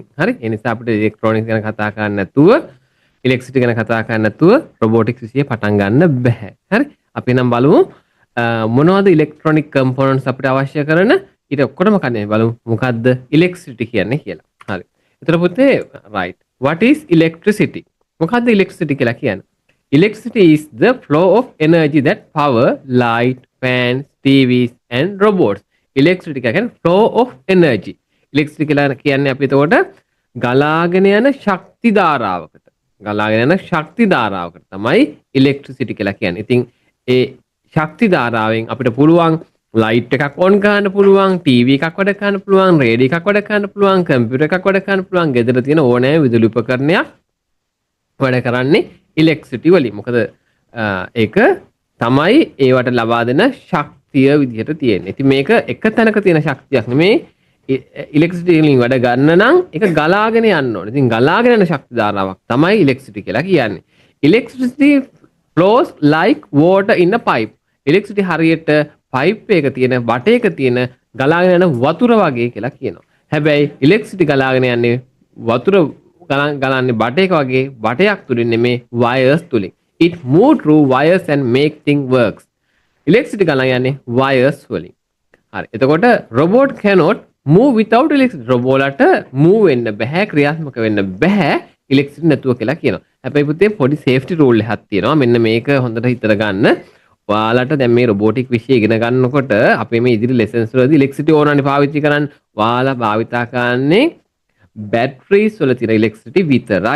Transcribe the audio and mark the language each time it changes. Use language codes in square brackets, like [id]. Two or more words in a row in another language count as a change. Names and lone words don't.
[si] හරි. ඒ නිසා අපිට ඉලෙක්ට්‍රොනික්ස් ගැන කතා කරන්න නැතුව ඉලෙක්ට්‍රිසිටි ගැන කතා කරන්න නැතුව robotics විෂය පටන් ගන්න බෑ. හරි. අපි නම් බලමු මොනවද [en] electronic components [si] අපිට අවශ්‍ය කරන ඊට ඔක්කොටම කන්නේ බලමු මොකද්ද ඉලෙක්ට්‍රිසිටි කියන්නේ කියලා. හරි. එතකොට පුතේ [en] right. What is electricity? [si] මොකද්ද electricity කියලා කියන්නේ? [en] Electricity is the flow of energy that power light, fans, TVs and robots. [si] Electricity කියන්නේ [en] flow of energy. [si] Electricity කියලා කියන්නේ අපි එතකොට ගලාගෙන යන ශක්ති ධාරාවකට. ගලාගෙන යන ශක්ති ධාරාවකට තමයි electricity කියලා කියන්නේ. ඉතින් ඒ ශක්ති ධාරාවෙන් අපිට පුළුවන් ලයිට් එකක් ඔන් කරන්න පුළුවන්, ටීවී එකක් වැඩ කරන්න පුළුවන්, රේඩියෝ එකක් වැඩ කරන්න පුළුවන්, කම්පියුටර් එකක් වැඩ කරන්න පුළුවන්, ගෙදර තියෙන ඕනෑම විදුලි උපකරණයක් වැඩ කරන්නේ ඉලෙක්ට්‍රිසිටි වලින්. මොකද ඒක තමයි ඒවට ලබා දෙන ශක්තිය විදිහට තියෙන්නේ. ඉතින් මේක එක තැනක තියෙන ශක්තියක් නෙමේ. ඉලෙක්ට්‍රිසිටි වලින් වැඩ ගන්න නම් ඒක ගලාගෙන යන්න ඕනේ. ඉතින් ගලාගෙන යන ශක්ති ධාරාවක් තමයි ඉලෙක්ට්‍රිසිටි කියලා කියන්නේ. [en] Electricity flows like water in a pipe. [si] ඉලෙක්ට්‍රිසිටි හරියට පයිප් එක තියෙන බටයක තියෙන ගලාගෙන යන වතුර වගේ කියලා කියනවා. හැබැයි ඉලෙක්ට්‍රිසිටි ගලාගෙන යන්නේ වතුර ගලන්නේ බටයක වගේ බටයක් තුලින් නෙමේ wires තුලින්. [en] It move through wires and make things works. [si] Electricity ගලන යන්නේ wires වලින්. හරි. [en] එතකොට robot cannot move without electricity. [si] robotලට move වෙන්න බෑ, ක්‍රියාත්මක වෙන්න බෑ electricity නැතුව කියලා කියනවා. හැබැයි පුතේ පොඩි [en] safety rule [si] එකක් තියෙනවා. මෙන්න මේක හොඳට හිතලා ගන්න. ඔයාලට දැන් මේ robotic විෂය ඉගෙන ගන්නකොට අපේ මේ ඉදිරි lessons වලදී electricity ඕනනේ පාවිච්චි කරන්න. ඔයාලා භාවිතා කරන්නේ බැටරිස් වල තියෙන ඉලෙක්ට්‍රිසිටි විතරයි.